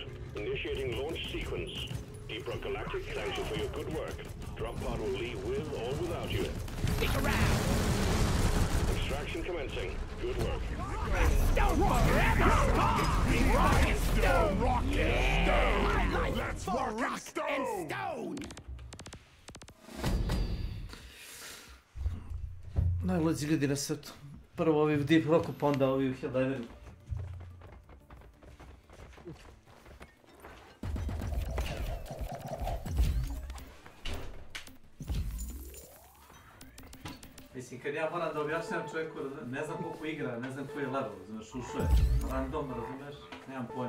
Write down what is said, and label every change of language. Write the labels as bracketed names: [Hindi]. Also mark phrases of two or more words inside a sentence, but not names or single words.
[English] Initiating launch sequence. Deep Rock Galactic thanks you for your good work. Drop pod will leave with or without you. Stick around! Extraction commencing. Good work. Stone forever! Rock and stone! Rock and stone! My life Let's for rock and rock and stone! stone! [Bosnian] Najluđi ljudi na svijetu. Prvo ovi u Deep Rocku, pa onda ovi u Helldiveru. Mislim, kad ja moram da objašnjam čovjeku, ne znam koliko igra, ne znam koji je level, znaš, ušao je random, razumiješ, nemam pojma.